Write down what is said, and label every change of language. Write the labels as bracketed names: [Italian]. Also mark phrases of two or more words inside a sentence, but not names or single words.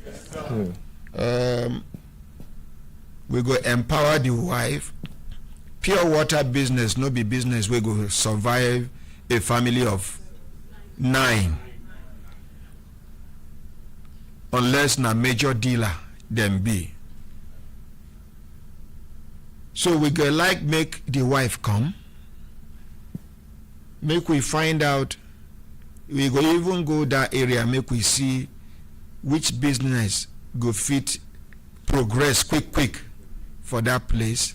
[Nigerian Pidgin] We go empower the wife. Pure water business, no be business we go survive a family of 9. Unless na major dealer them be. So we go like make the wife come. Make we find out. We go even go that area, make we see which business go fit progress quick for that place.